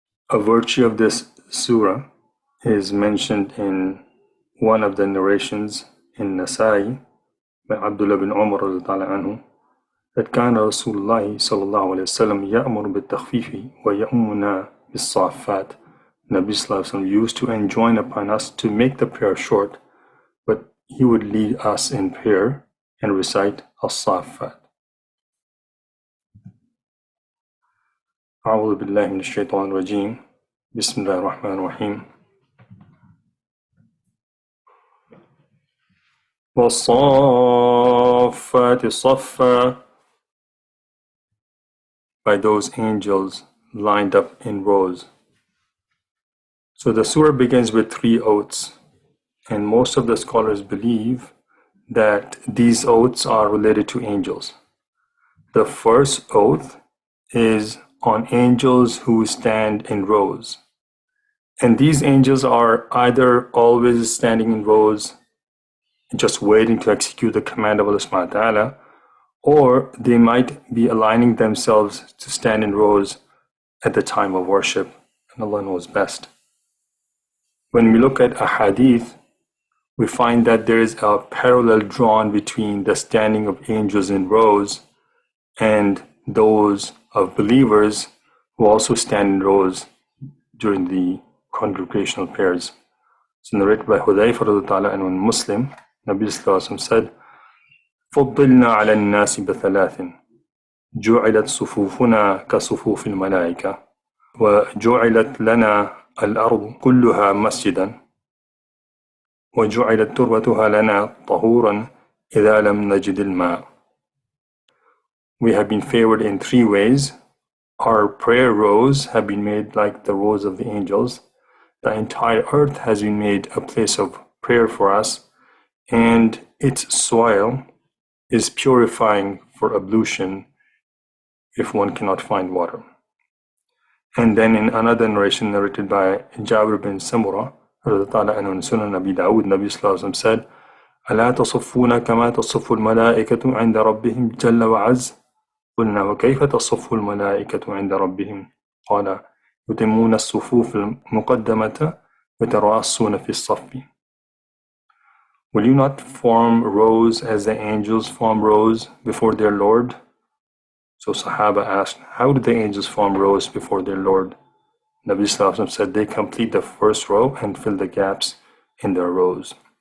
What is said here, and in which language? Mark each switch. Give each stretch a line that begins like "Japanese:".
English: A virtue of this surah is mentioned in one of the narrations in Nasai by Abdullah bin Umar anhu, that
Arabic: كان رسول الله صلى الله عليه وسلم يأمر بالتخفيف ويأمنا بالصافات.
English: Nabi Sallallahu Alaihi Wasallam used to enjoin upon us to make the prayer short, but he would lead us in prayer and recite As-Saffat.
Arabic: أعوذ بالله من الشيطان الرجيم بسم الله الرحمن الرحيم والصافات صفا,
English: by those angels lined up in rows. So the surah begins with three oaths, and most of the scholars believe that these oaths are related to angels. The first oath is on angels who stand in rows. And these angels are either always standing in rows, just waiting to execute the command of Allah subhanahu wa ta'ala, or they might be aligning themselves to stand in rows at the time of worship, and Allah knows best. When we look at a hadith, we find that there is a parallel drawn between the standing of angels in rows and those of believers who also stand in rows during the congregational prayers. It's narrated by Hudayfa radhiyallahu anhu in Muslim.
Arabic: Nabi Sallallahu Alaihi Wasallam said, فضلنا على الناس بثلاث جعلت صفوفنا كصفوف الملائكة وجعلت لنا الأرض كلها مسجدا وجعلت تربتها لنا طهورا إذا لم نجد الماء.
English: We have been favored in three ways. Our prayer rows have been made like the rows of the angels. The entire earth has been made a place of prayer for us, and its soil is purifying for ablution if one cannot find water. And then in another narration narrated by Jabir bin Samurah, in Sunan Abi Dawud, Nabi Sallallahu Alaihi Wasallam said,
Arabic: ألا تصفون كما تصف الملائكة عند ربهم جل وعز قلنا وكيف تصف الملائكة عند ربهم قال يتمون الصفوف المقدمة ويتراصون في الصف.
English: Will you not form rows as the angels form rows before their Lord? So Sahaba asked, how do the angels form rows before their Lord? Nabi Sallallahu Alaihi Wasallam said, they complete the first row and fill the gaps in their rows.